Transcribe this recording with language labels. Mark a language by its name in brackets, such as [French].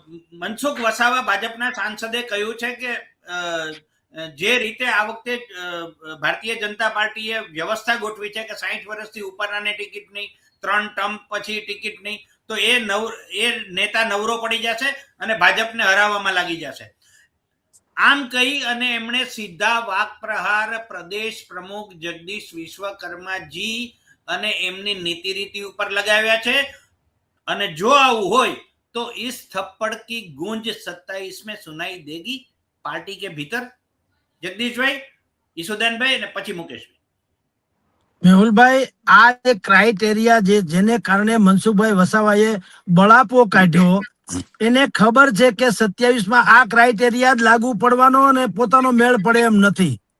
[Gujarati] મનસુખ વસાવા ભાજપના સાંસદે કહ્યું છે કે જે રીતે આ વખતે ભારતીય જનતા પાર્ટીએ વ્યવસ્થા ગોઠવી છે કે 60 વર્ષથી ઉપરનાને ટિકિટ નહીં, 3 ટર્મ પછી ટિકિટ નહીં, તો એ નેતા નવરો પડી જશે અને ભાજપને હરાવવામાં લાગી જશે. આમ કહી અને એમણે સીધા વાક પ્રહાર પ્રદેશ પ્રમુખ જગદીશ વિશ્વકર્માજી અને એમની નીતિ રીતિ ઉપર લગાવ્યા છે. અને જો આવું હોય તો [Hindi] इस थप्पड़ की गूंज 27 में सुनाई देगी पार्टी के भीतर. [Gujarati] જગદીશભાઈ, ઈશુદાનભાઈ અને પછી મુકેશભાઈ. મેહુલભાઈ, આ એક ક્રાઇટેરિયા જેને કારણે મનસુખભાઈ વસાવાએ બળાપો કાઢ્યો, એને ખબર છે કે 27માં આ ક્રાઇટેરિયા જ લાગુ પડવાનો અને પોતાનો મેળ પડે એમ નથી.